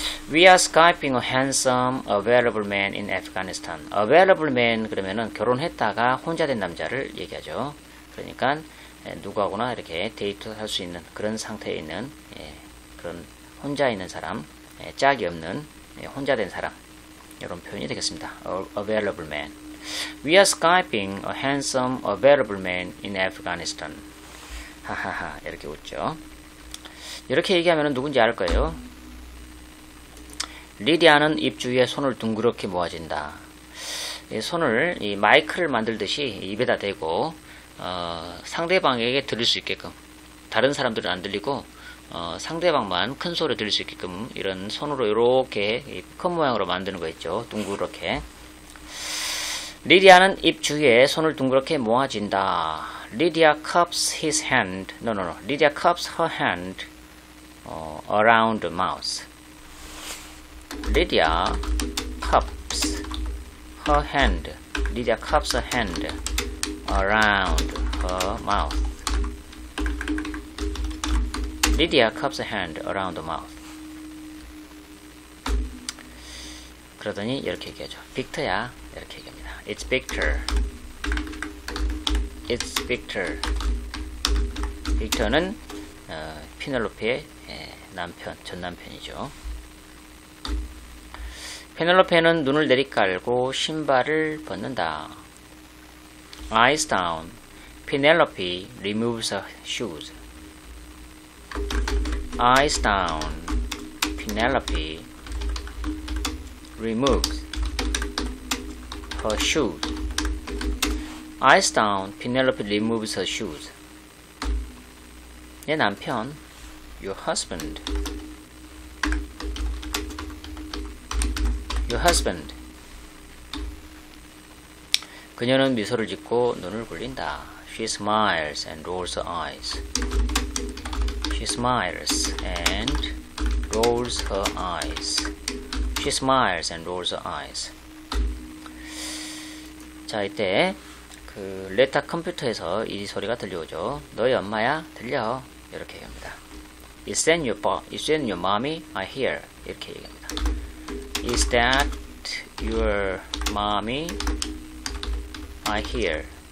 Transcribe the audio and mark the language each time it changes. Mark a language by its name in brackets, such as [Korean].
[English] We are Skyping a handsome, available man in Afghanistan. Available man [Korean] 그러면은 결혼했다가 혼자 된 남자를 얘기하죠. 그러니까 누구하고나 이렇게 데이트할 수 있는 그런 상태에 있는 그런 혼자 있는 사람, 짝이 없는 혼자 된 사람 이런 표현이 되겠습니다. [English] Available man. We are Skyping a handsome, available man in Afghanistan. [Korean] 하하하 이렇게 웃죠. 이렇게 얘기하면 누군지 알 거예요. 리디아는 입 주위에 손을 둥그렇게 모아진다. 이 손을 이 마이크를 만들듯이 입에다 대고 상대방에게 들릴 수 있게끔, 다른 사람들은 안 들리고 상대방만 큰 소리 들을 수 있게끔 이런 손으로 이렇게 큰 모양으로 만드는 거 있죠. 둥그렇게. 리디아는 입 주위에 손을 둥그렇게 모아진다. [English] Lydia cups his hand. No. Lydia cups her hand around the mouth. Lydia cups her hand. Lydia cups her hand around her mouth. Lydia cups her hand around the mouth. [Korean] 그러더니 이렇게 얘기하죠. 빅터야. 이렇게 얘기합니다. [English] It's Victor. It's Victor. [Korean] 빅터는 피넬로페의 남편, 전 남편이죠. 페넬로페는 눈을 내리깔고 신발을 벗는다. [English] Eyes down. Penelope removes her shoes. Eyes down. Penelope removes her shoes. Eyes down. Penelope removes her shoes. [Korean] 내 남편, [English] your husband. Your husband. [Korean] 그녀는 미소를 짓고 눈을 굴린다. [English] She smiles and rolls her eyes. She smiles and rolls her eyes. She smiles and rolls her eyes. [Korean] 자, 이때 그 레타 컴퓨터에서 이 소리가 들려오죠. 너희 엄마야? 들려. 이렇게 얘기합니다. [English] Is that your mommy? I hear. [Korean] 이렇게 얘기합니다. [English] Is that your mommy? I hear.